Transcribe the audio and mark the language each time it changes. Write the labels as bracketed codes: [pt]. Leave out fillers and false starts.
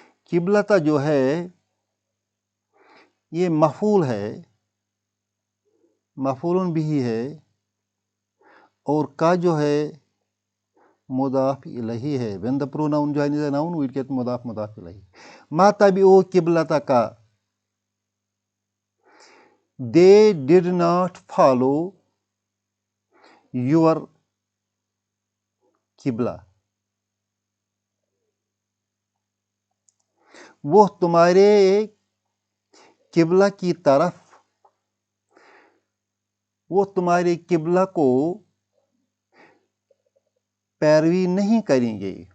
[ur] قبلتا جو ہے یہ مفعول ہے، مفعول بھی ہے، اور کا جو ہے مضاف الیہ ہے. [en] when the pronoun joins a noun we get مضاف الیہ. [ar] ما تبعوا قبلتک. [en] they did not follow your قبلہ. [ur] وہ تمہارے قبلہ کی طرف، وہ تمہارے قبلہ کو پیروی نہیں کریں گے.